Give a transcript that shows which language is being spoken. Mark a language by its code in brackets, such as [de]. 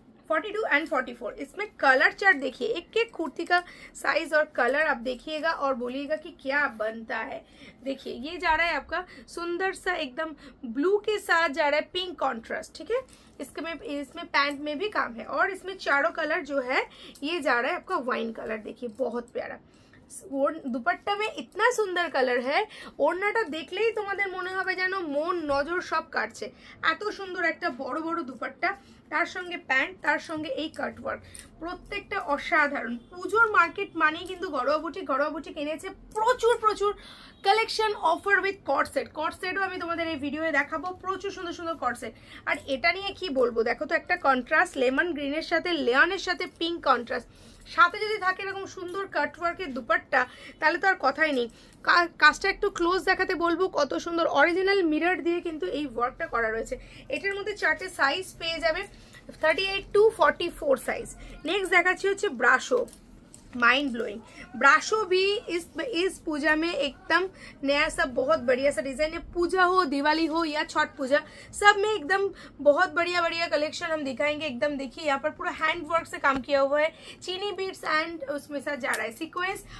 [hi] 42 and 44 इसमें colour chart देखिए, एक एक कुर्ती का साइज और कलर आप देखिएगा और बोलिएगा कि क्या बनता है। देखिए ये जा रहा है आपका सुंदर सा एकदम ब्लू के साथ जा रहा है पिंक कॉन्ट्रास्ट, ठीक है। इसमें पैंट में भी काम है और इसमें चारों कलर जो है ये जा रहा है आपका वाइन कलर। देखिए बहुत प्यारा दुपट्टा में इतना सुंदर कलर है, [bn] ओড়নাটা দেখলেই তোমাদের মনে হবে যেন মন নজর সব কাটছে। এত সুন্দর একটা বড় বড় দুপট্টা, তার সঙ্গে প্যান্ট, তার সঙ্গে এই কাট ওয়ার্ক, প্রত্যেকটা অসাধারণ। পুজোর মার্কেট মানেই কিন্তু ঘরোয়া বুটিক এনেছে প্রচুর প্রচুর কালেকশন অফার উইথ কর্ডসেটও আমি তোমাদের এই ভিডিওতে দেখাবো। প্রচুর সুন্দর সুন্দর কর্ডসেট। আর এটা নিয়ে কি বলবো, দেখো তো একটা কন্ট্রাস্ট লেমন গ্রিনের সাথে লিওনের সাথে পিঙ্ক কন্ট্রাস্ট, সাথে যদি থাকে এরকম সুন্দর কাটওয়ার্কের দুপাট্টা তাহলে তো আর কথাই নেই। কাজটা একটু ক্লোজ দেখাতে বলবো, কত সুন্দর অরিজিনাল মিরর দিয়ে কিন্তু এই ওয়ার্কটা করা রয়েছে। এটার মধ্যে চারটে সাইজ পেয়ে যাবে, 38 to 44 সাইজ। নেক্সট দেখাচ্ছি হচ্ছে ব্রাশো, माइंड ब्लोइंग। [hi] ब्राशो भी इस पूजा में एकदम नया सा बहुत बढ़िया सा डिजाइन है। पूजा हो, दिवाली हो या छठ पूजा, सब में एकदम बहुत बढ़िया बढ़िया कलेक्शन हम दिखाएंगे। एकदम देखिए यहाँ पर पूरा हैंड वर्क से काम किया हुआ है, चीनी बीड्स एंड उसमें साथ जा रहा है सीक्वेंस।